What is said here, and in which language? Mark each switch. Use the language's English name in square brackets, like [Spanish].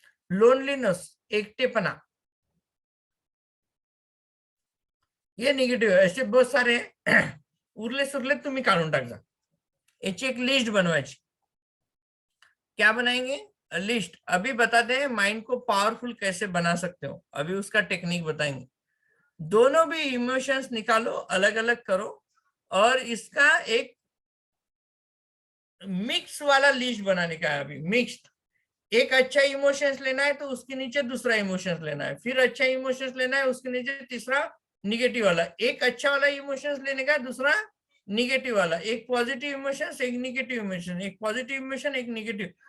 [Hindi] Loneliness, एकटेपना, ये negative है. ऐसे बहुत सारे [Marathi] उरले सुरले तुम्ही काढून टाका, याची एक लिस्ट बनवायची. [Hindi] क्या बनाएंगे, लिस्ट. अभी बताते हैं माइंड को पावरफुल कैसे बना सकते हो, अभी उसका टेक्निक बताएंगे. दोनों भी इमोशंस निकालो, अलग अलग करो, और इसका एक मिक्स वाला लिस्ट बनाने का है. अभी मिक्स्ड, एक अच्छा इमोशंस लेना है तो उसके नीचे दूसरा इमोशंस लेना है, फिर अच्छा इमोशंस लेना है उसके नीचे तीसरा निगेटिव वाला, एक अच्छा वाला इमोशंस लेने का, दूसरा निगेटिव वाला, एक पॉजिटिव इमोशंस, एक निगेटिव इमोशन, एक पॉजिटिव इमोशन, एक निगेटिव.